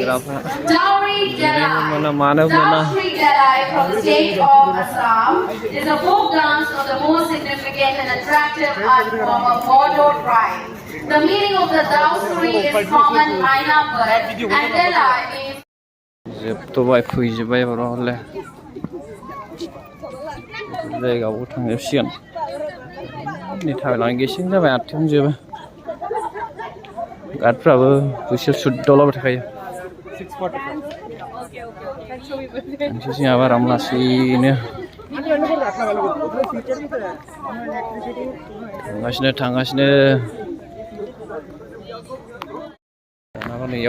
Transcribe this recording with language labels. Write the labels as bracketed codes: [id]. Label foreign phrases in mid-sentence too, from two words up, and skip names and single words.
[en] Dowry Dalai. Dowry Dalai from the state of Assam is a folk dance of the most significant and attractive art form of Bodo tribe. The meaning of the dowry is common Aina bird and Dalai means [brx] जोबथ'बाय फैजोब्बाय बर' हले जायगायावबो थांजोबसिगोन नै थाबायलांनाय गेसें जाबाय आथिं जोबो गार्डफ्राबो बैसोर सुददावलाबाय थाखायो मोनसे जोंहाबो आराम लासैनो थांगासिनो दानाबा नैयाव